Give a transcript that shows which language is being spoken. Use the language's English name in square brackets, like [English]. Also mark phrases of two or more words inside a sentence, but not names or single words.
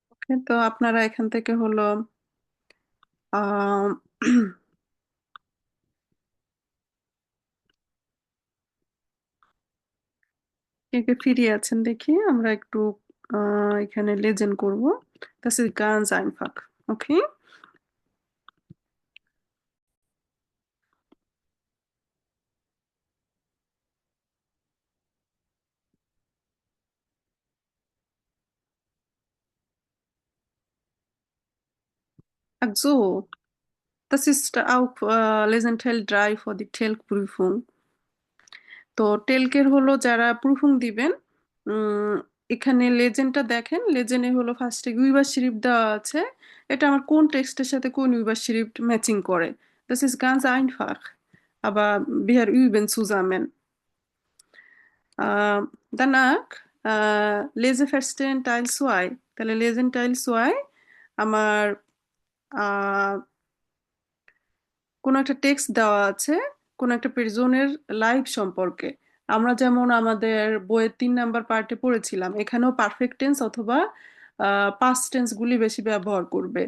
[Bangla] তো আপনারা এখান থেকে হলো আহ কে কে ফিরে আছেন দেখি, আমরা একটু এখানে লেজেন্ড করব। [German] Das ist ganz einfach. Okay? Ach so, das ist auch Lesson Teil 3 für die TELK-Prüfung. [Bangla] তো টেলকের হলো যারা প্রুফিং দিবেন, উম, এখানে লেজেন্ডটা দেখেন, লেজেন্ডে হলো ফার্স্টে উইভার শরিফ দেওয়া আছে। এটা আমার কোন টেক্সটের সাথে কোন উইভার শরিফ ম্যাচিং করে। [German] Das ist ganz einfach. Aber wir üben zusammen. Danach lese verstehen Teil 2. [Bangla] তাহলে [German] Lesen Teil [Bangla] 2 আমার আহ, কোনো একটা টেক্সট দেওয়া আছে কোনো একটা পের্সনের লাইফ সম্পর্কে। আমরা যেমন আমাদের বইয়ের 3 নাম্বার পার্টে পড়েছিলাম, এখানেও [English] perfect tense [Bangla] অথবা [English] past tense [Bangla] গুলি বেশি ব্যবহার করবে।